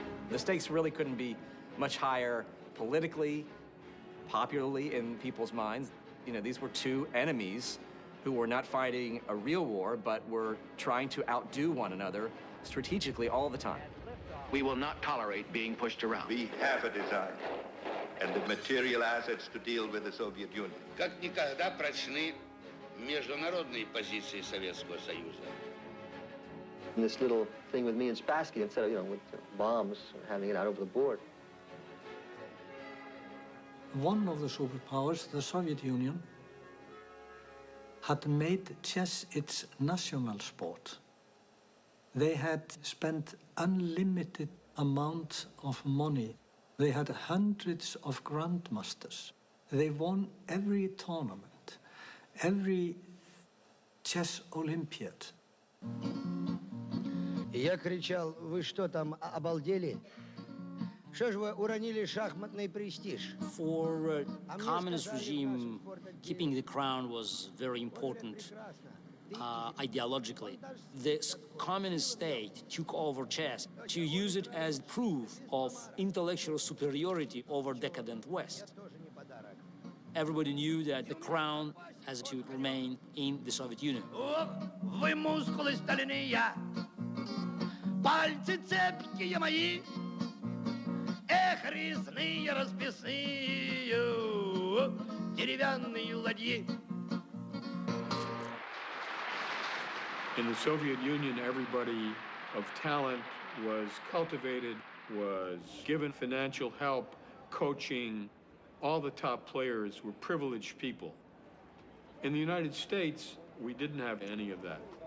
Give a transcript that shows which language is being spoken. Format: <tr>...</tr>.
<en>The stakes really couldn't be much higher politically, popularly in people's minds. You know, these were two enemies who were not fighting a real war, but were trying to outdo one another strategically all the time. We will not tolerate being pushed around. We have a design and the material assets to deal with the Soviet Union.</en> <ru>Как никогда прочны международные позиции Советского Союза.</ru> <en>And this little thing with me and Spassky, instead of, you know, with bombs, having it out over the board. One of the superpowers, the Soviet Union, had made chess its national sport. They had spent unlimited amount of money. They had hundreds of grandmasters. They won every tournament, every chess Olympiad.</en> <ru>Я кричал: вы что там, обалдели? Что ж вы уронили шахматный престиж?</ru> <en>For communist regime, keeping the crown was very important ideologically. This communist state took over chess to use it as proof of intellectual superiority over decadent West. Everybody knew that the crown has to remain in the Soviet Union.</en> <ru>Вы мускулы стальные, пальцы цепкие мои, эх, резные расписные, деревянные ладьи.</ru> <en>In the Soviet Union, everybody of talent was cultivated, was given financial help, coaching. All the top players were privileged people. In the United States, we didn't have any of that.</en>